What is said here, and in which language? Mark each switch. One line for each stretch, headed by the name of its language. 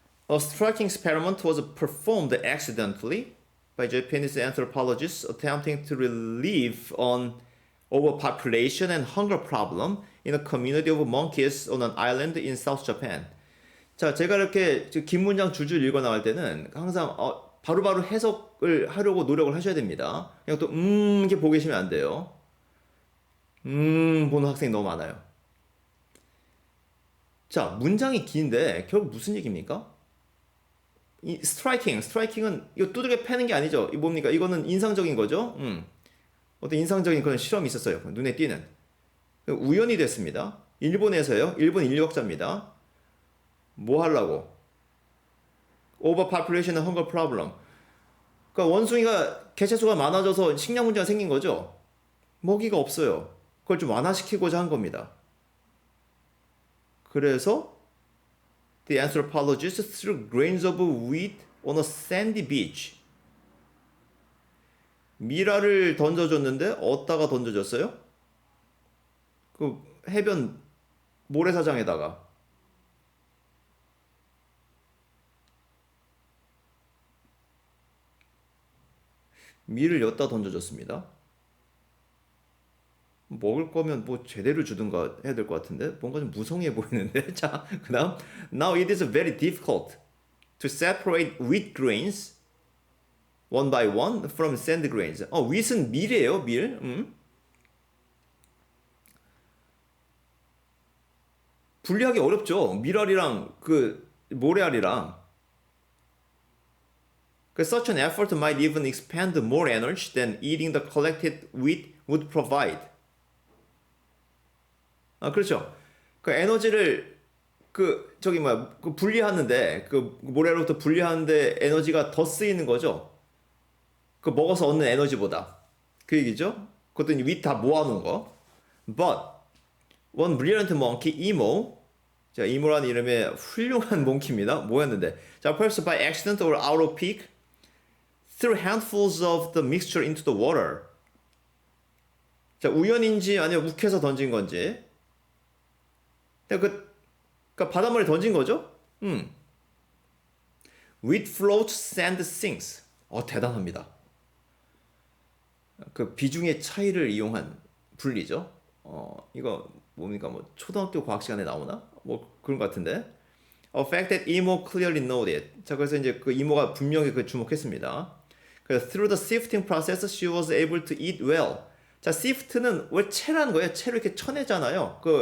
English: A striking experiment was performed accidentally by Japanese anthropologists attempting to relieve an overpopulation and hunger problem in a community of monkeys on an island in South Japan.
Korean: 자, 제가 이렇게 긴 문장 줄줄 읽어 나갈 때는 항상 바로바로 해석을 하려고 노력을 하셔야 됩니다. 그냥 또 이렇게 보고 계시면 안 돼요. 보는 학생이 너무 많아요. 자, 문장이 긴데 결국 무슨 얘기입니까? 스트라이킹은 이거 두들겨 패는 게 아니죠. 이 뭡니까? 이거는 인상적인 거죠. 어떤 인상적인 그런 실험이 있었어요. 눈에 띄는. 우연히 됐습니다. 일본에서요. 일본 인류학자입니다. 뭐 하려고?
English: Overpopulation and hunger problem.
Korean: 그러니까 원숭이가 개체수가 많아져서 식량 문제가 생긴 거죠. 먹이가 없어요. 그걸 좀 완화시키고자 한 겁니다. 그래서
English: the anthropologists threw grains of wheat on a sandy beach.
Korean: 미라를 던져줬는데 어디다가 던져줬어요? 그 해변 모래사장에다가. 밀을 엿다 던져줬습니다. 먹을 거면 뭐 제대로 주든가 해야 될 것 같은데 뭔가 좀 무성해 보이는데.
English: 자,
Korean: 그다음
English: now it is very difficult to separate wheat grains one by one from sand grains.
Korean: wheat은 밀이에요, 밀. 분리하기 어렵죠. 밀알이랑 그 모래알이랑.
English: Such an effort might even expend more energy than eating the collected wheat would provide.
Korean: 그렇죠. 그 에너지를 그 분리하는데 그 모래로부터 분리하는데 에너지가 더 쓰이는 거죠. 그 먹어서 얻는 에너지보다. 그 얘기죠. 그것도 윗 다 모아놓은 거.
English: But one brilliant monkey, Emo.
Korean: 자, 이모라는 이름의 훌륭한 몽키입니다. 뭐였는데?
English: 자, perhaps by accident or out of pique, threw handfuls of the mixture into the water.
Korean: 자, 우연인지 아니면 욱해서 던진 건지. 그러니까 바닷물에 던진 거죠?
English: Wheat floats, sand sinks.
Korean: 대단합니다. 그 비중의 차이를 이용한 분리죠. 이거 뭡니까? 뭐 초등학교 과학 시간에 나오나? 뭐 그런 것 같은데.
English: A fact that Emo clearly noted.
Korean: 자, 그래서 이제 그 이모가 분명히 그 주목했습니다.
English: 그래서 through the sifting process, she was able to eat well.
Korean: 자, sift는 왜 채라는 거예요? 채를 이렇게 쳐내잖아요.